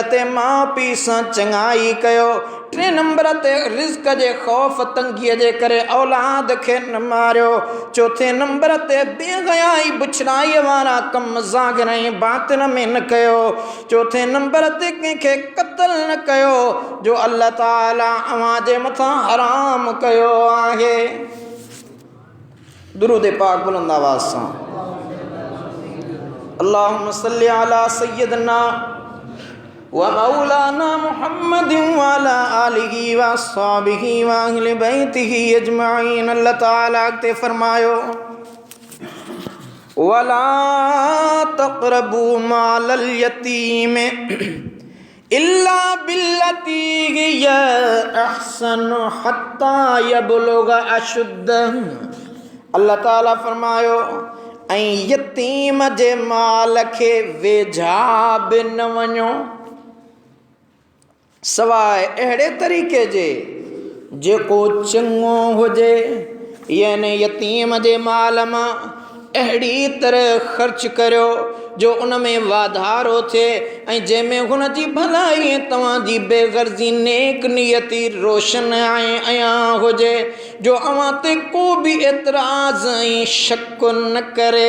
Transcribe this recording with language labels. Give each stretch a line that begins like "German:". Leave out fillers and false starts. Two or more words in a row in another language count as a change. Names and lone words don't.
Sindhi: ते माउ पीउ सां चङाई कयो, टे नंबर ते रिज़्क़ जे ख़ौफ़ तंगीअ जे करे औलाद खे न मारियो, चौथे नंबर ते बेहयाई बुछड़ाईअ वारा कम ज़ाहिर ऐं बातिन में न कयो, चौथे नंबर ते कंहिंखे क़त्ल न कयो जो अल्लाह ताला अव्हां जे मथां हराम कयो आहे। दुरूद पाक बुलंद आवाज़ सां
Arabic: اللهم صل على سيدنا ومولانا محمد وعلى آله وأصحابه وأهل بيته أجمعين.
Sindhi: अल्लाह ताला ते फरमायो
Arabic: ولا تقربوا مال اليتيم إلا بالتي هي أحسن حتى يبلغ أشده.
Sindhi: अल्लाह ताला फरमायो ऐं यतीम जे माल खे वेझा बि न वञो सवाइ अहिड़े तरीक़े जे जेको चङो हुजे, यानी यतीम जे माल मां अहिड़ी तरह ख़र्च करियो जो उन में वाधारो थिए ऐं जंहिंमें हुन जी भलाई ऐं तव्हांजी बेग़र्ज़ी नेक नियती रोशन ऐं अयां हुजे, जो अव्हां ते को बि एतिराज़ ऐं शक न करे।